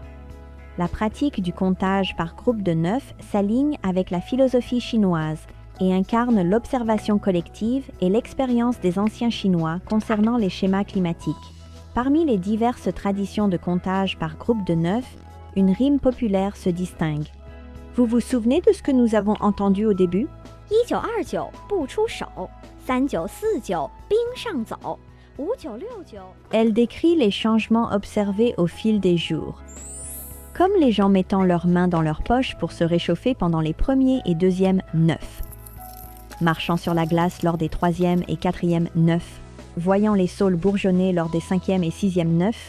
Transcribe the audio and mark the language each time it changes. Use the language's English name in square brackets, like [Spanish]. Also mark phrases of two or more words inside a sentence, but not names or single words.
[French] La pratique du comptage par groupe de 9 s'aligne avec la philosophie chinoise et incarne l'observation collective et l'expérience des anciens Chinois concernant les schémas climatiques. Parmi les diverses traditions de comptage par groupe de 9, une rime populaire se distingue. Vous vous souvenez de ce que nous avons entendu au début ? [Chinese] 1929 不出手，3949冰上走，5969。 [French] Elle décrit les changements observés au fil des jours. Comme les gens mettant leurs mains dans leurs poches pour se réchauffer pendant les premiers et deuxièmes 9. Marchant sur la glace lors des troisièmes et quatrièmes 9. Voyant les saules bourgeonner lors des cinquièmes et sixièmes 9.